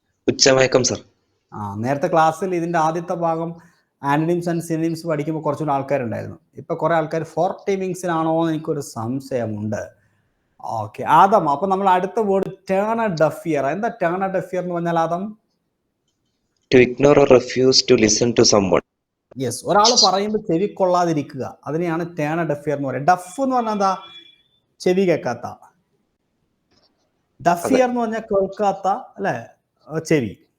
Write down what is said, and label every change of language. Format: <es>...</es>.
<ml>ഉച്ചമയക്കം sir. നേരത്തെ ക്ലാസ്സിൽ ഇതിന്റെ ആദ്യത്തെ ഭാഗം ആന്റണിംസ് ആൻഡ് സിനോണിംസ് പഠിക്കുമ്പോൾ കുറച്ചുകൂടി ആൾക്കാരുണ്ടായിരുന്നു. ഇപ്പൊ കുറെ ആൾക്കാർ 40 വിങ്സിനാണോ എന്ന് എനിക്കൊരു സംശയമുണ്ട്. ഓക്കെ ആദം, അപ്പൊ നമ്മൾ അടുത്ത word turn A def year. എന്താ ടേൺ എ ഡെഫ് ഇയർ എന്ന് പറഞ്ഞാൽ Adam?</ml> <en>To ignore or refuse to listen to someone.</en> <ml>Yes, ഒരാൾ പറയുമ്പോൾ ചെവി കൊള്ളാതിരിക്കുക, അതിനെയാണ് ടേൺ എ ഡെഫ് ഇയർ എന്ന് പറയുന്നത്. ഡഫ് എന്ന് പറഞ്ഞാൽ എന്താ? ചെവി കേൾക്കാത്ത. ഡഫ് ഇയർ എന്ന് പറഞ്ഞാൽ കേൾക്കാത്ത അല്ലെ, ചെവി.</ml>